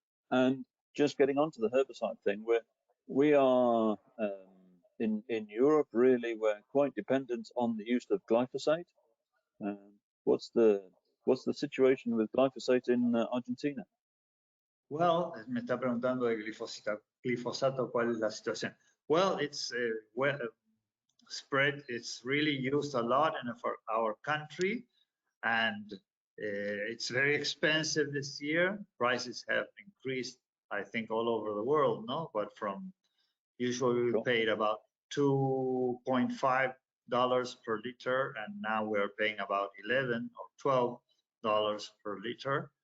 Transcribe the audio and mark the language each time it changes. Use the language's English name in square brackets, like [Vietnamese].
[English] And just getting onto the herbicide thing, we are in Europe really we're quite dependent on the use of glyphosate. What's the situation with glyphosate in Argentina? [Spanish] Well, me está preguntando de glifosato, ¿cuál es la situación? [English] Well, it's spread. It's really used a lot in our country, and it's very expensive this year. Prices have increased, I think, all over the world, no? But from usually we paid about $2.5 per liter, and now we're paying about $11 or $12 per liter.